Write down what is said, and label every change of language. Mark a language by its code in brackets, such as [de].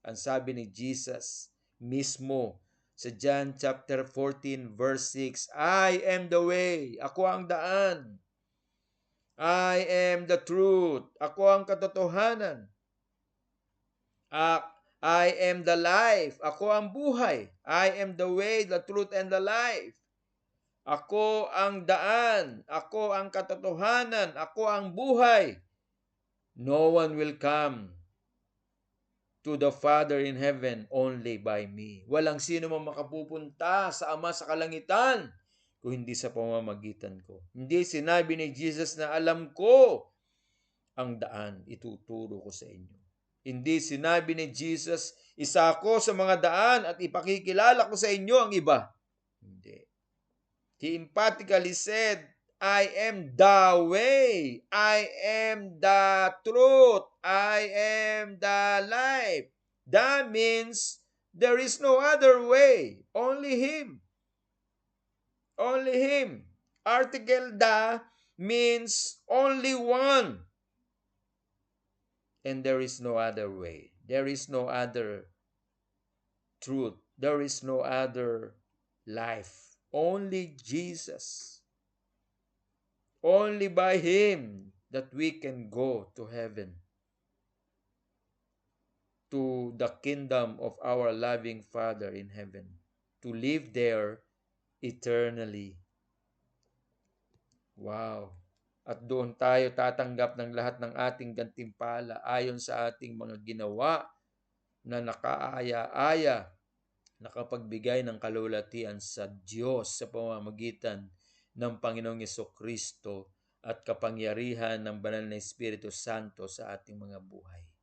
[tl] Ang sabi ni Jesus mismo sa John chapter 14 verse 6, [en] I am the way, [tl] ako ang daan. [en] I am the truth, [tl] ako ang katotohanan. [en] I am the life, [tl] ako ang buhay. [en] I am the way, the truth, and the life. [tl] Ako ang daan, ako ang katotohanan, ako ang buhay. [en] No one will come to the Father in heaven only by me. [tl] Walang sino man makapupunta sa Ama sa kalangitan kung hindi sa pamamagitan ko. Hindi sinabi ni Jesus na alam ko ang daan, ituturo ko sa inyo. Hindi sinabi ni Jesus, isa ako sa mga daan at ipakikilala ko sa inyo ang iba. Hindi. [en] He emphatically said, I am the way, I am the truth, I am the life. That means there is no other way, only Him. Only Him. Article the means only one. And there is no other way. There is no other truth. There is no other life. Only Jesus. Only by Him that we can go to heaven, to the kingdom of our loving Father in heaven, to live there eternally. Wow! [tl] At doon tayo tatanggap ng lahat ng ating gantimpala ayon sa ating mga ginawa na nakaaya-aya, nakapagbigay ng kalulatian sa Diyos sa pamamagitan ng Panginoong Jesucristo at kapangyarihan ng Banal na Espiritu Santo sa ating mga buhay.